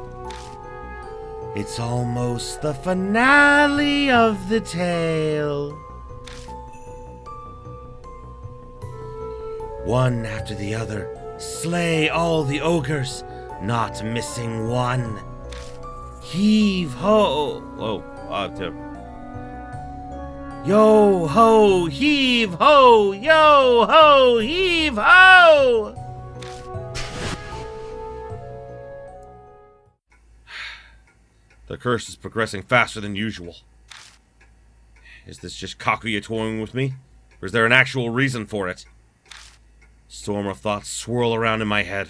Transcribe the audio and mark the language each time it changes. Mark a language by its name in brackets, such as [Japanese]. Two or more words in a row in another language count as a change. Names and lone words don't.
[English] It's almost the finale of the tale. One after the other, slay all the ogres, not missing one. Heave ho! Yo ho, heave ho! Yo ho, heave ho! The curse is progressing faster than usual. Is this just Kakuya toying with me? Or is there an actual reason for it? Storm of thoughts swirl around in my head.